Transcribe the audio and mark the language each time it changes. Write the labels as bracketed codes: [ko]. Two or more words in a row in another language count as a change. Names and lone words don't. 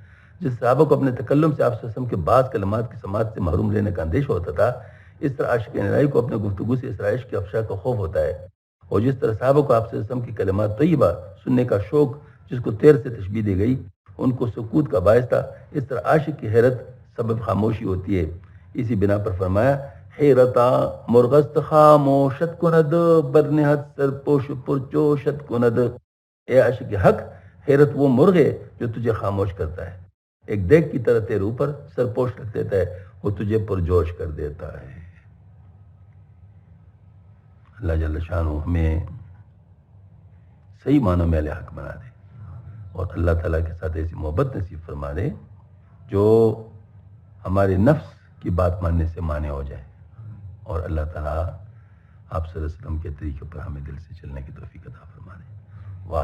[ur] جس صحابہ کو اپنے تکلم سے آپ [ar] صلی اللہ علیہ وسلم [ur] کے بعض کلمات کی سماعت سے محروم رہنے کا اندیشہ ہوتا تھا، اس طرح عاشق نرائی کو اپنے گفتگو سے اس عشق کے افشا کا خوف ہوتا ہے. اور جس طرح صحابہ کو آپ [ar] صلی اللہ علیہ وسلم [ur] کی کلمات طیبہ سننے کا شوق جس کو تیر سے تشبیہ دی گئی ان کو سکوت کا باعث تھا، اس طرح عاشق کی حیرت سبب خاموشی ہوتی ہے. اسی بنا پر فرمایا [fa] حیرتا مرغست خاموشت کند برنہت سرپوش پرچوشت کند. [ur] اے عاشق حق، حیرت وہ مرغ ہے جو تجھے خاموش کرتا ہے، ایک دیگ کی طرح تیرے اوپر سرپوش رکھ دیتا ہے، وہ تجھے پرجوش کر دیتا ہے. اللہ [ar] جل شانہ [ur] ہمیں صحیح معنوں میں اہل حق بنا دے اور اللہ تعالیٰ کے ساتھ ایسی محبت نصیب فرما دے جو ہمارے نفس کی بات ماننے سے مانع ہو جائے، اور اللہ تعالیٰ آپ [ar] صلی اللہ علیہ وسلم [ur] کے طریقے پر ہمیں دل سے چلنے کی توفیق عطا فرما دے.